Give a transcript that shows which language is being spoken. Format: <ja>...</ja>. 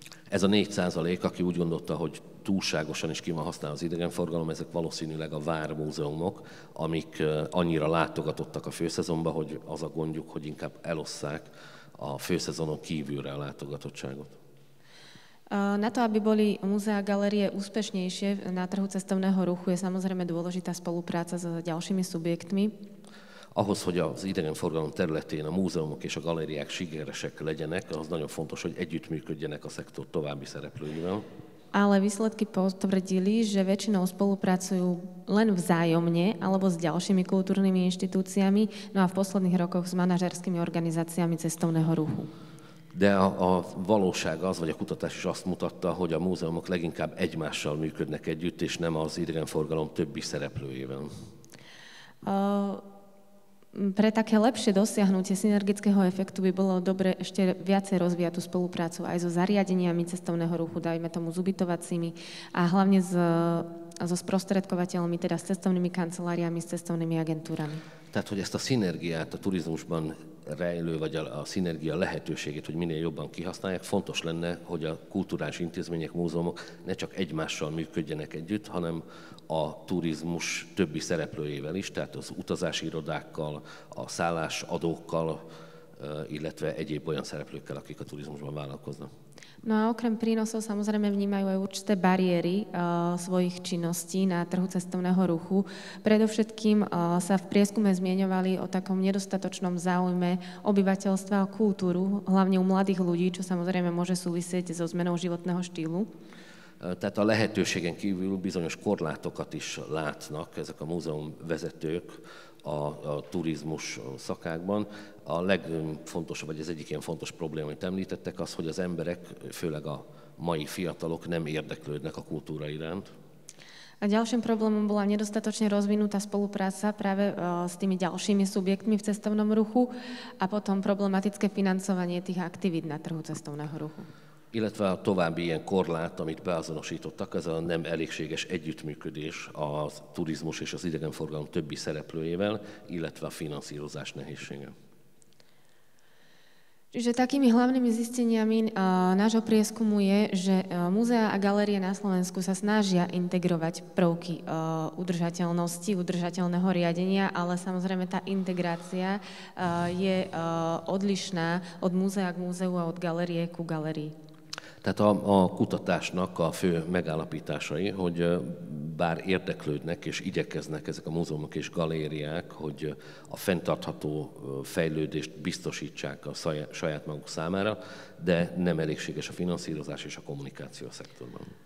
<hu>Ez a 4%, aki úgy gondolta, hogy túlságosan is ki van használva az idegenforgalom, ezek valószínűleg a vármúzeumok, amik annyira látogatottak a főszezonban, hogy az a gondjuk, hogy inkább elosszák a főszezonon kívülre a látogatottságot.</hu> <sk>Na to, aby boli múzea a galérie úspešnejšie na trhu cestovného ruchu, je samozrejme dôležitá spolupráca s ďalšími subjektmi.</sk> <hu>Ahhoz, hogy az idegenforgalom területén a múzeumok és a galériák sikeresek legyenek, az nagyon fontos, hogy együttműködjenek a szektor további szereplőivel.</hu> <sk>Ale výsledky potvrdili, že väčšinou spolupracujú len vzájomne alebo s ďalšími kultúrnymi inštitúciami, no a v posledných rokoch s manažerskými organizáciami cestovného ruchu.</sk> <hu>De a valóság az, vagy a kutatás is azt mutatta, hogy a múzeumok leginkább egymással működnek együtt, és nem az idegenforgalom többi szereplőjével.</hu> <sk>Pre také lepšie dosiahnutie synergického efektu by bolo dobre ešte viacej rozvíjať tú spoluprácu aj so zariadeniami cestovného ruchu, dajme tomu s ubytovacími a hlavne so sprostredkovateľmi, teda s cestovnými kanceláriami, s cestovnými agentúrami.</sk> <hu>Tehát, hogy ezt a szinergiát a turizmusban rejlő, vagy a szinergia lehetőségét, hogy minél jobban kihasználják, fontos lenne, hogy a kulturális intézmények, múzeumok ne csak egymással működjenek együtt, hanem a turizmus többi szereplőjével is, tehát az utazási irodákkal, a szállásadókkal, illetve egyéb olyan szereplőkkel, akik a turizmusban vállalkoznak.</hu> <sk>No a okrem prínosov samozrejme vnímajú aj určité bariéry svojich činností na trhu cestovného ruchu. Predovšetkým sa v prieskume zmieňovali o takom nedostatočnom záujme obyvateľstva o kultúru, hlavne u mladých ľudí, čo samozrejme môže súvisieť so zmenou životného štýlu.</sk> <hu>Tehát a lehetőségen kívül bizonyos korlátokat is látnak ezek a múzeumvezetők a turizmus szakákban. A legfontosabb, vagy ez egyik ilyen fontos probléma, amit említettek, az, hogy az emberek, főleg a mai fiatalok nem érdeklődnek a kultúra iránt.</hu> <sk>A ďalším problémom bola nedostatočne rozvinutá spolupráca práve s tými ďalšími subjektmi v cestovnom ruchu a potom problematické financovanie tých aktivít na trhu cestovného ruchu.</sk> <hu>Illetve a további ilyen korlát, amit beazonosítottak, ez a nem elégséges együttműködés a turizmus és az idegenforgalom többi szereplőjével, illetve a finanszírozás nehézsége.</hu> <sk>Čiže takými hlavnými zisteniami nášho prieskumu je, že múzeá a galérie na Slovensku sa snažia integrovať prvky udržateľnosti, udržateľného riadenia, ale samozrejme tá integrácia je odlišná od múzea k múzeu a od galérie ku galérii.</sk> <hu>Tehát a kutatásnak a fő megállapításai, hogy bár érdeklődnek és igyekeznek ezek a múzeumok és galériák, hogy a fenntartható fejlődést biztosítsák a saját maguk számára, de nem elégséges a finanszírozás és a kommunikáció szektorban.</hu>